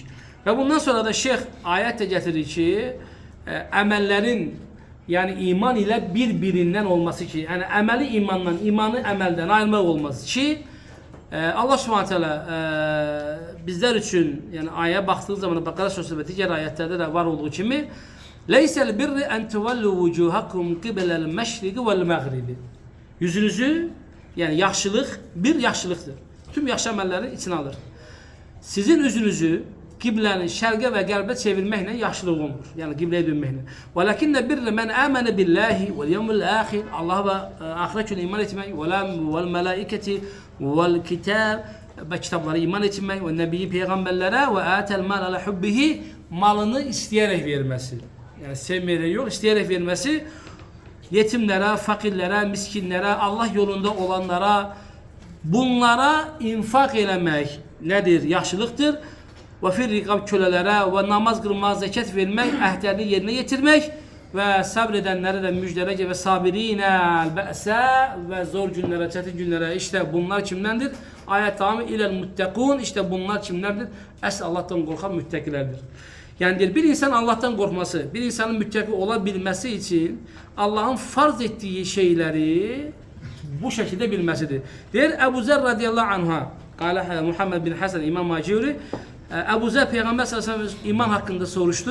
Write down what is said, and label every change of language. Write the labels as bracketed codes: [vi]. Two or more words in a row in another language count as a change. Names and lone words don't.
[tr] Ve bundan sonra da şeyh ayet de getirir ki emellerin, yani iman ile birbirinden olması ki, yani emeli imandan, imanı emelden ayrılmak olması ki Allah Subhanahu teala bizler için, yani ayeye baktığı zaman Bakara suresi ve diğer ayetlerde de var olduğu gibi [ar] لَيْسَ الْبِرَّ أَنْ تُوَلُّوا وُجُوهَكُمْ قِبَلَ الْمَشْرِقِ وَالْمَغْرِبِ. [az] Yüzünüzü, yani yaxşılıq bir yaxşılıqdır. Tüm yaxşı əməlləri içine alır. Sizin yüzünüzü qiblənin şərqə və qərbə çevirməklə yaxşılıq olmur. Yəni qibləyə dönməklə. [ar] وَلَٰكِنَّ الْبِرَّ مَنْ آمَنَ بِاللَّهِ وَالْيَوْمِ الْآخِرِ, [az] Allah və axirət günə iman etmək, [ar] وَالْمَلَائِكَةِ وَالْكِتَابِ, [az] və kitablara iman etmək, və nəbiyyi peyğəmbərlərə və [ar] آتَى الْمَالَ عَلَىٰ حُبِّهِ, [az] malını istəyərək verməsi. Yəni sevməyərək yox, istəyərək verməsi, yetimlərə, fakirlərə, miskinlərə, Allah yolunda olanlara, bunlara infak eləmək nədir? Yaxşılıqdır. Və firriqab kölələrə və namaz qılmaq, zəkat vermək, əhdlərini yerinə yetirmək və sabr edənlərə də müjdələc və sabirinə bəsə və zor günlərə, çətin günlərə, işte bunlar kimdəndir? Ayət tamamı iləl muttəqun, işte bunlar kimlərdir? Əsl Allah'tan qorxan müttəqilərdir. [tr] Yani bir insan Allah'tan korkması, bir insanın müttaki olabilmesi için Allah'ın farz ettiği şeyleri bu şekilde bilmesidir. Diğer Ebu Zer radıyallahu anh'a, Kale Muhammed bin Hasan İmam Macuri, Ebu Zer Peygamber sallallahu aleyhi ve sellem iman hakkında soruştu.